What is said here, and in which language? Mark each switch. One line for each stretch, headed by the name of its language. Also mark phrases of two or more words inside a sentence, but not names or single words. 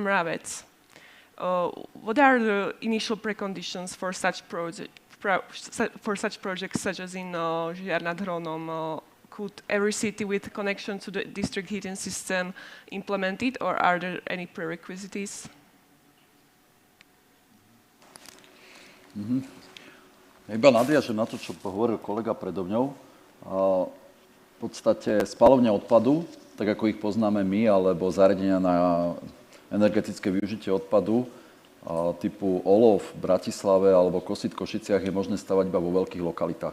English: Mravec, what are the initial preconditions for such projects such as in Žiar nad Hronom? Could every city with connection to the district heating system implement it, or are there any prerequisites?
Slovak: Iba nadviažem na to, čo hovoril kolega predo mňou. V podstate spaľovne odpadu, tak ako ich poznáme my, alebo zariadenia na energetické využitie odpadu typu olov v Bratislave alebo Kosit v Košiciach je možné stavať iba vo veľkých lokalitách.